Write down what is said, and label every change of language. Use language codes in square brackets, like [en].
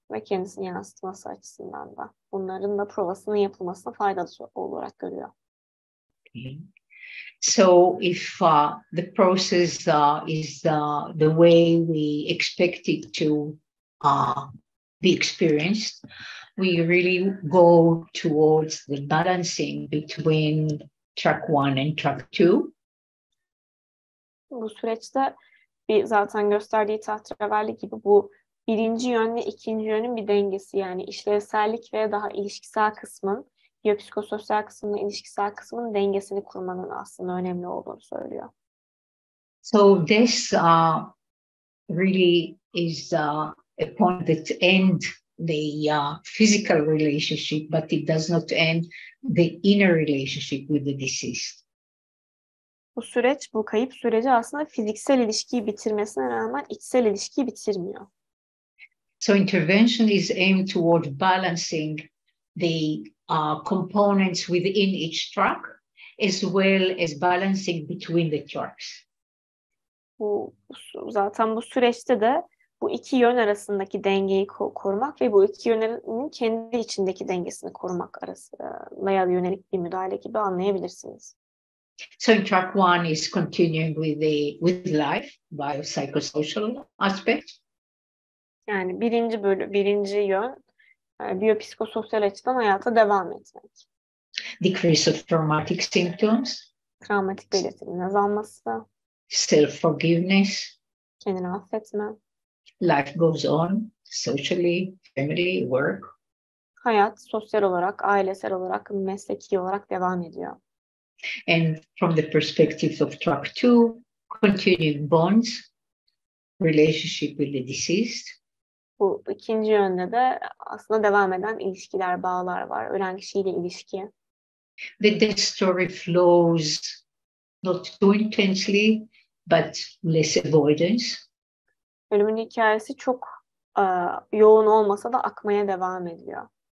[tr] Ve kendisini yansıtması açısından da bunların da provasının yapılmasına faydalı olarak görüyor. [en] So if the process is the way we expect it to be experienced, we really go towards the balancing between track 1 and track 2. [tr] Bu süreçte zaten gösterdiği tahterevalli gibi bu birinci yön ve ikinci yönün bir dengesi, yani işlevsellik ve daha ilişkisel kısmın, biyopsikososyal kısmın, ilişkisel kısmın dengesini kurmanın aslında önemli olduğunu söylüyor. [en] So this really is a point that ends the physical relationship, but it does not end the inner relationship with the deceased. [tr] Bu kayıp süreci aslında fiziksel ilişkiyi bitirmesine rağmen içsel ilişkiyi bitirmiyor. [en] So intervention is aimed toward balancing the components within each track, as well as balancing between the tracks. [tr] Zaten bu süreçte de bu iki yön arasındaki dengeyi korumak ve bu iki yönün kendi içindeki dengesini korumak arasında yönelik bir müdahale gibi anlayabilirsiniz. [en] So in track 1 is continuing with life, biopsychosocial aspect. [tr] Yani birinci yön biyopsikososyal açıdan hayata devam etmek. [en] Decrease of traumatic symptoms. [tr] Travmatik belirtilerin azalması. [en] Self-forgiveness. [tr] Kendini affetme. [en] Life goes on, socially, family, work. [tr] Hayat sosyal olarak, ailesel olarak, mesleki olarak devam ediyor. [en] And from the perspective of track 2, continuing bonds, relationship with the deceased. [tr] Bu ikinci yönde de aslında devam eden ilişkiler, bağlar var. Ölen kişiyle ilişki. [en] The death story flows not too intensely, but less avoidance. [tr] Ölümün hikayesi çok yoğun olmasa da akmaya devam ediyor.